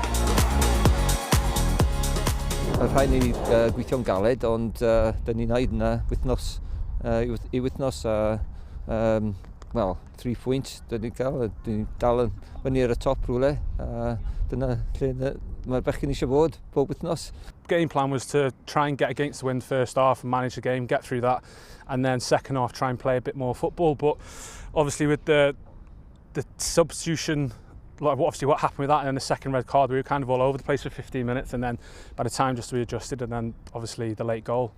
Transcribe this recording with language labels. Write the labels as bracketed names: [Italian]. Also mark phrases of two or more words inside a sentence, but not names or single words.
[Welsh] Mae rhaid ni gweithio'n galed, ond dyn ni'n neud yna wythnos i wythnos. Wel, 3 pwynt dyn ni'n cael. Dyn ni'n dal yn fyny ar y top rhywle. Dyna lle mae'r bechgyn eisiau bod bob wythnos. [English] Game plan was to try and get against the wind first half and manage the game, get through that, and then second half try and play a bit more football. But obviously with the substitution, like obviously what happened with that and then the second red card, we were kind of all over the place for 15 minutes, and then by the time just readjusted, and then obviously the late goal.